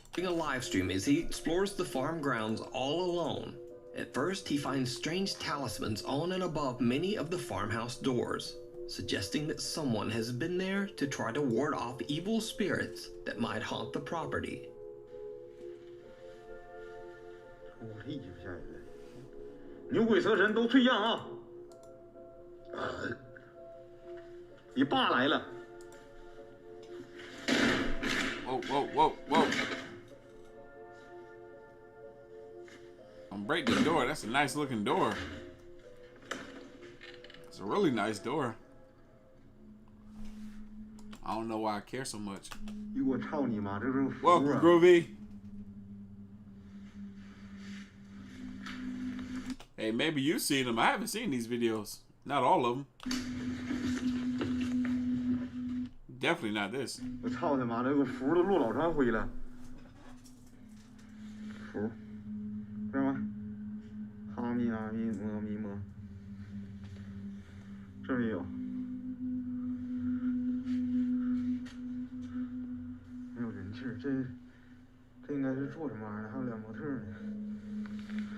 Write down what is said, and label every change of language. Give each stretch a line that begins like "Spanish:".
English: A live stream as he explores the farm grounds all alone. At first, he finds strange talismans on and above many of the farmhouse doors, suggesting that someone has been there to try to ward off evil spirits that might haunt the property.
Chinese: 我这一直下来了，牛鬼蛇神都退让啊！你爸来了。
English: Whoa, whoa, whoa, whoa. break the door. That's a nice looking door. It's a really nice door. I don't know why I care so much. Welcome, Groovy. Hey, maybe you've seen them. I haven't seen these videos. Not all of them. Definitely not this.
Chinese: 我操他妈的，有个符都落老长灰了。符，知道吗？哈密阿密摩密摩，这儿也有。没有人气儿，这应该是做什么玩意儿的？还有俩模特呢。